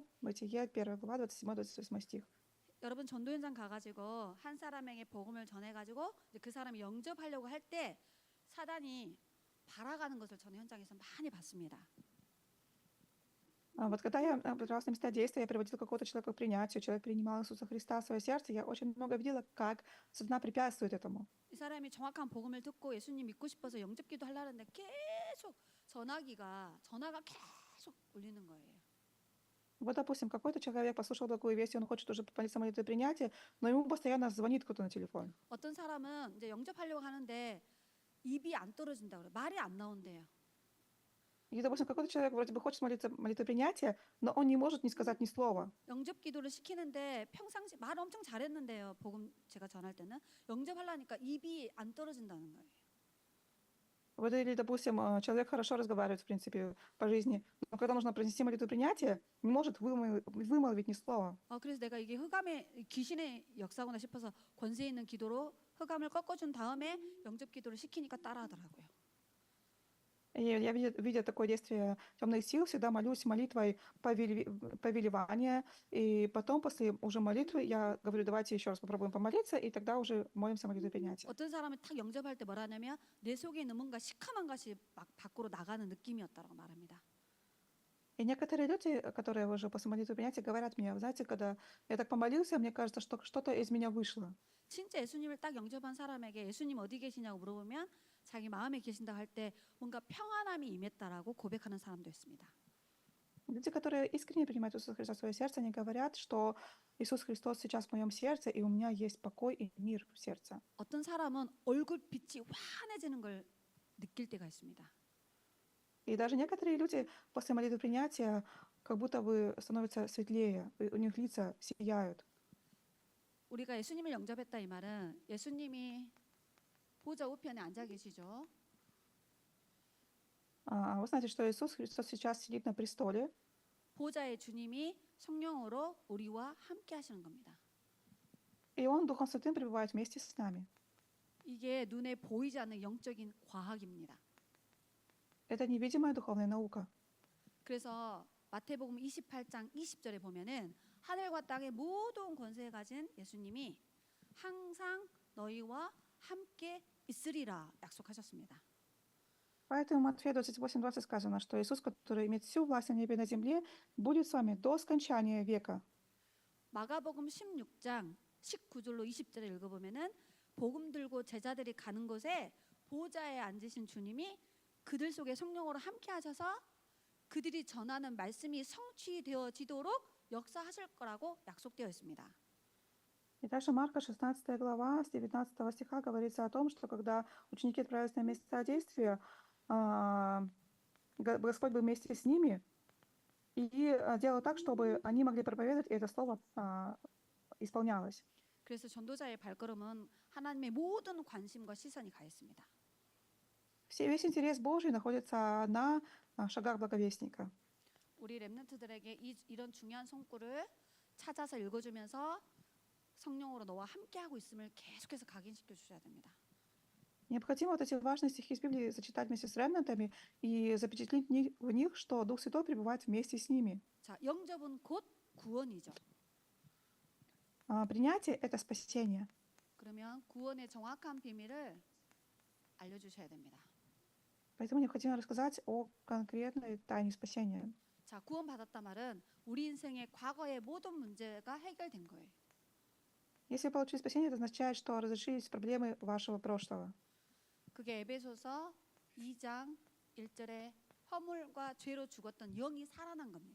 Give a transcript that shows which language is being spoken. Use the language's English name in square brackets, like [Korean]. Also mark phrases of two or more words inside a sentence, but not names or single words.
[Russian] Бытие 1 глава, 27-28 стих. [Korean] 여러분 전도 현장 가가지고 한 사람에게 복음을 전해가지고 그 사람이 영접하려고 할 때 사단이 발아가는 것을 저는 현장에서 많이 봤습니다. [Russian] Вот когда я отправлялась на места действия, я приводила какого-то человека к принятию, человек принимал Иисуса Христа в свое сердце, я очень много видела, как сатана препятствует этому. [Korean] 이 사람이 정확한 복음을 듣고 예수님 믿고 싶어서 영접기도 하려는데 계속 전화가 계속 울리는 거예요. [Russian] Вот, допустим, какой-то человек послушал благую весть, и он хочет уже помолиться молитвой принятия, но ему постоянно звонит кто-то на телефон. [Korean] 어떤 사람은 이제 영접하려고 하는데 입이 안 떨어진다 그래. 말이 안 나온대요. [Russian] И, допустим, какой-то человек вроде бы хочет молиться молитвой принятия, но он не может не сказать ни слова. [Korean] 영접 기도를 시키는데 평상시 말 엄청 잘했는데요. 복음 제가 전할 때는 영접하려니까 입이 안 떨어진다는 거예요. [Russian] Вот или, допустим, человек хорошо разговаривает, в принципе, по жизни, но когда нужно произнести молитву принятия, не может вымолвить ни слова. [Korean] 그래서 내가 이게 흑암의 귀신의 역사구나 싶어서 권세 있는 기도로 흑암을 꺾어준 다음에 영접 기도를 시키니까 따라하더라고요. [Russian] И я, видя такое действие темных сил, всегда молюсь молитвой повелевания, и потом, после уже молитвы, я говорю, давайте еще раз попробуем помолиться, и тогда уже молимся молитвой принятия. [Korean] 어떤 사람은 탁 영접할 때 뭐라 하냐면 내 속에 있는 뭔가 시커먼 것이 막 밖으로 나가는 느낌이었다고 말합니다. [Russian] И некоторые люди, которые уже после молитвы принятия, говорят мне, вы знаете, когда я так помолился, мне кажется, что что-то из меня вышло. [Korean] 진짜 예수님을 딱 영접한 사람에게 예수님 어디 계시냐고 물어보면 자기 마음에 계신다 할 때 뭔가 평안함이 임했다라고 고백하는 사람도 있습니다. [Russian] Люди, которые искренне принимают Иисуса Христа в свое сердце, они говорят, что Иисус Христос сейчас в моем сердце, и у меня есть покой и мир в сердце. [Korean] 어떤 사람은 얼굴 빛이 환해지는 걸 느낄 때가 있습니다. [Russian] И даже некоторые люди после молитвы принятия как будто бы становятся светлее, и у них лица сияют. [Korean] 우리가 예수님을 영접했다 이 말은 예수님이 보좌 우편에 앉아 계시죠. [Russian] Вы знаете, что Иисус Христос сейчас сидит на престоле, [Korean] 보좌의 주님이 성령으로 우리와 함께 하시는 겁니다. [Russian] и Он, Духом Святым, пребывает вместе с нами. [Korean] 이게 눈에 보이지 않는 영적인 과학입니다. [Russian] Это невидимая духовная наука. [Korean] 그래서 마태복음 28장 20절에 보면은 하늘과 땅의 모든 권세에 가진 예수님이 항상 너희와 함께 있으리라 약속하셨습니다. [Russian] Поэтому в Матфея 28:20 сказано, что Иисус, который имеет всю власть на небе и на земле, будет с вами до скончания века. [Korean] 마가복음 16장 19절로 20절에 읽어보면은 복음 들고 제자들이 가는 곳에 보좌에 앉으신 주님이 그들 속에 성령으로 함께 하셔서 그들이 전하는 말씀이 성취되어지도록 역사하실 거라고 약속되어 있습니다. [Russian] И дальше Марка 16 глава с 19 стиха говорится о том, что когда ученики отправились на место действия, Господь был вместе с ними и делал так, чтобы они могли проповедовать, и это слово исполнялось. [Korean] 그래서 전도자의 발걸음은 하나님의 모든 관심과 시선이 가 있습니다. [Russian] Весь интерес Божий находится на шагах благовестника. [Korean] 우리 렘넌트들에게 이런 중요한 성구를 찾아서 읽어주면서 성령으로 너와 함께하고 있음을 계속해서 각인시켜 주셔야 됩니다. [Russian] Необходимо вот эти важные стихи из Библии зачитать вместе с ремнантами и запечатлеть в них, что Дух Святой пребывает вместе с ними. [Korean] 자, 영접은 곧 구원이죠. [Russian] Принятие — это спасение. [Korean] 그러면 구원의 정확한 비밀을 알려주셔야 됩니다. [Russian] Поэтому необходимо рассказать о конкретной тайне спасения. [Korean] 자, 구원받았다 말은 우리 인생의 과거의 모든 문제가 해결된 거예요. [Russian] Если получили спасение, это означает, что разрешились проблемы вашего прошлого. [Korean] 그게 에베소서 2장 1절에 허물과 죄로 죽었던 영이 살아난 겁니다.